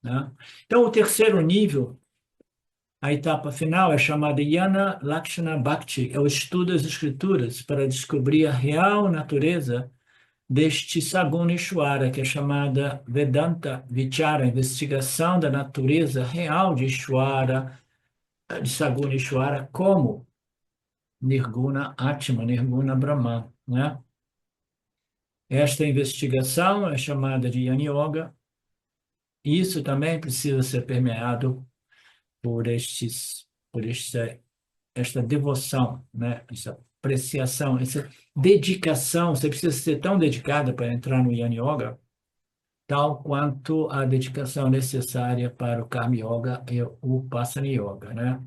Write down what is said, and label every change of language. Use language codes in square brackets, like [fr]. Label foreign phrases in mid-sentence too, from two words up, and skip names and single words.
[pt] né? Então, o terceiro nível, a etapa final, é chamada [sa] Jnana Lakshana Bhakti, [pt] é o estudo das escrituras para descobrir a real natureza deste [sa] Saguna Ishvara, [pt] que é chamada [sa] Vedanta Vichara, [pt] investigação da natureza real de Ishvara, de [sa] Saguna Ishvara, [pt] como [sa] Nirguna Atma, Nirguna Brahman, [pt] né? Esta investigação é chamada de [sa] Jnana Yoga. [pt] Isso também precisa ser permeado por esta devoção, né? Essa apreciação, essa dedicação. Você precisa ser tão dedicada para entrar no [sa] Jnana Yoga, [pt] tal quanto a dedicação necessária para o [sa] Karma Yoga [pt] e o [sa] Upasana Yoga, [pt] né?